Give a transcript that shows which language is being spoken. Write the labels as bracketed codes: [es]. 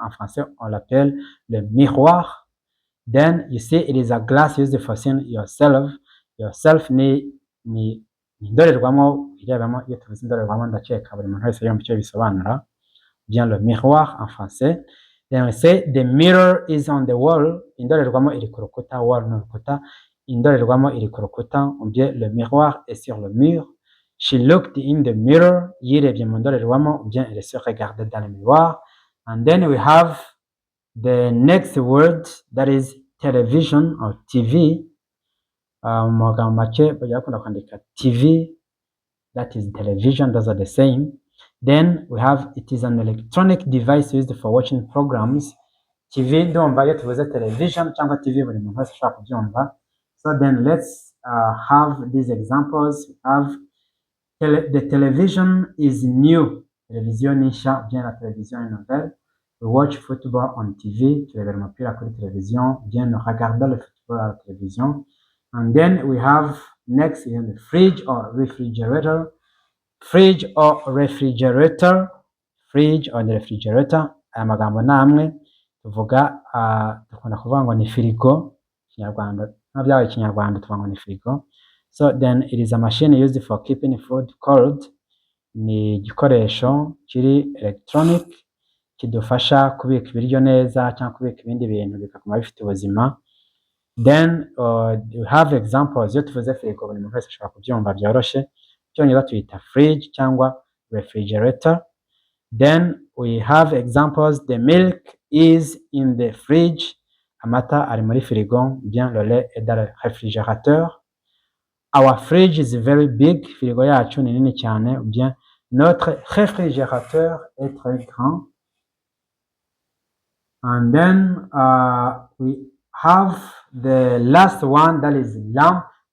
[fr] En français on l'appelle le miroir. [en] Then you see it is a glass used for seeing yourself. [rw] Yourself ni indorerwamo irebamo. Iyo tuvuze indorerwamo ndakeka buri muntu wese yumva icyo bisobanura. [fr] Bien le miroir en français. [en] Then we say the mirror is on the wall. [rw] Indorerwamo iri ku rukuta. Wall ni urukuta. Indorerwamo iri ku rukuta. [fr] Ou bien le miroir est sur le mur. [en] She looked in the mirror. [rw] Yirebye mu ndorerwamo. [fr] Ou bien elle se regardait dans le miroir. [en] And then we have the next word that is television or TV. [rw] Mu magambo make bajya bakunda kwandika TV. [en] That is television. Those are the same. Then we have it is an electronic device used for watching programs. [rw] TV ndumva iyo tuvuze television cyangwa TV buri muntu wese ashaka kubyumva. [en] So then let's have these examples. We have the television is new. [rw] Television nisha, [fr] bien la télévision est nouvelle. [en] We watch football on TV. [rw] Turebera umupira kuri television. [fr] Bien regarder le football à la télévision. [en] And then we have next the fridge or refrigerator. Fridge or refrigerator. Fridge or the refrigerator. [rw] Aya magambo namwe tuvuga dukunda kuvuga ngo ni firigo. Kinyarwanda n'abyawe Kinyarwanda tuvuga ngo ni firigo. [en] So then it is a machine used for keeping food cold. [rw] Ni igikoresho kiri electronic kidufasha kubika ibiryo neza cyangwa kubika ibindi bintu bikaguma bifite ubuzima. [en] Then we have examples. [rw] Iyo tuvuze firigo buri muntu wese ashobora kubyumva byoroshye. Cyongereza tuyita fridge cyangwa refrigerator. [en] Then we have examples. The milk is in the fridge. [rw] amata ari muri firigo, [fr] bien le lait est dans le réfrigérateur. [en] Our fridge is very big, [rw] firigo yacu ni nini cyane, [fr] bien notre réfrigérateur est très grand. [en] And then we have the last one, that is lamp.